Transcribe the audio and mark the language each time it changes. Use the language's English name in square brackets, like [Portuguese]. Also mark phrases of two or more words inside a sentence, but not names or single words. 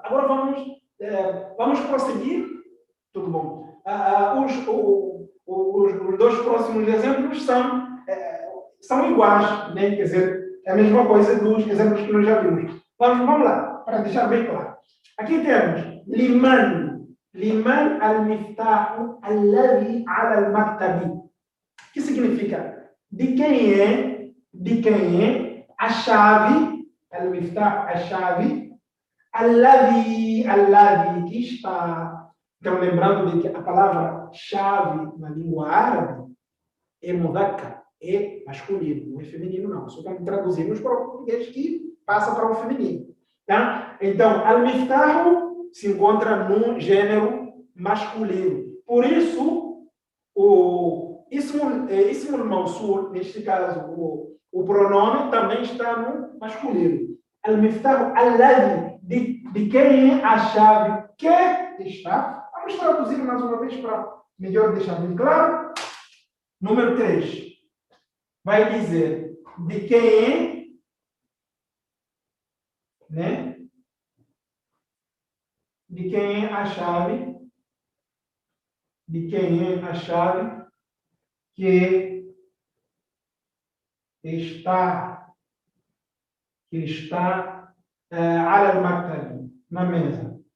[Portuguese] Agora vamos prosseguir. Tudo bom. Os dois próximos exemplos são iguais, né? Quer dizer, é a mesma coisa dos exemplos que nós já vimos. Vamos lá, para deixar bem claro. Aqui temos [Arabic] لمن المفتاح الذي على المكتب. [Portuguese] O que significa? De quem é a chave, al-miftahu, a chave, alladhi que está. Então, lembrando de que a palavra chave na língua árabe é mudhakkar, é masculino, não é feminino, não. Só como traduzimos para o português que passa para o feminino. Tá? Então, al-miftahu se encontra no gênero masculino. Por isso, o [Arabic] اسم الموصول, [Portuguese] neste caso, o pronome também está no masculino. [Arabic] المفتاح الذي, [Portuguese] de quem é a chave que está. Vamos traduzir mais uma vez para melhor deixar bem claro. Número 3. Vai dizer de quem é, né? De quem é a chave, de quem é a chave que está [Arabic] على المكتب, [Portuguese] na mesa.